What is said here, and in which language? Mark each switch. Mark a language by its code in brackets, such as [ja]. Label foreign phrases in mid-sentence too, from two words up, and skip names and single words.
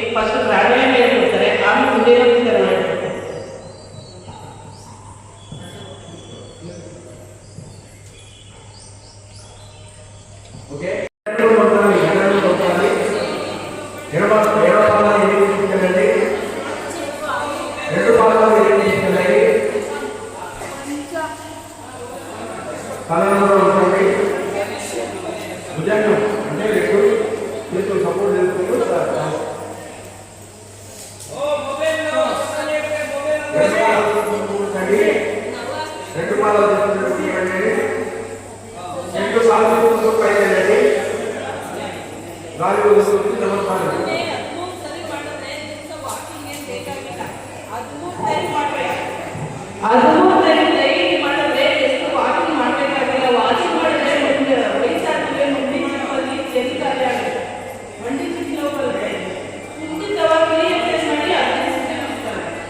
[kn] ಫಸ್ಟ್ ಪ್ರಾಣಾಯಾಮ ಹೇಳ್ಕೊಡ್ತಾರೆ, ಆಮೇಲೆ ಸೂರ್ಯ ನಮಸ್ಕಾರ ಹೇಳ್ಕೊಡ್ತಾರೆ. [te] ಓಕೆ, [kn] ಎರಡು ಪಾದಾలు [te] తీసుకెళ్ళండి, రెండు పాదాలు తీసుకెళ్ళండి, తలలో ఉంచండి. భుజంగం అంటే రెండు చేతులు సపోర్ట్ చేసుకుంటూ రెండు పాదాలు తీసుకెళ్ళండి, రెండు పాదాలు పైన గాలి వస్తుంది. నమస్కారం. [kn] ಅದನ್ನು ಡೈಲಿ ಮಾಡಿದ್ರೆ ಎಷ್ಟು ವಾಕಿಂಗ್ ಮಾಡಬೇಕಾಗಿಲ್ಲ. ವಾಕಿಂಗ್ ಮಾಡಿದ್ರೆ ವಯಸ್ಸಾದ್ರೆ ಮಂಡಿ ಚಿಪ್ಪಲ್ಲಿ ಚೆಲ್ಲಿಕಾರಿ ಆಗುತ್ತೆ, ಮಂಡಿ ಚಿಪ್ಪಿ ಹೋಗುತ್ತೆ. ಮುಂಚಿತವಾಗಿ ಎಕ್ಸರ್ಸೈಸ್ ಮಾಡಿ ಅದಕ್ಕೆ ನಮಸ್ಕಾರ.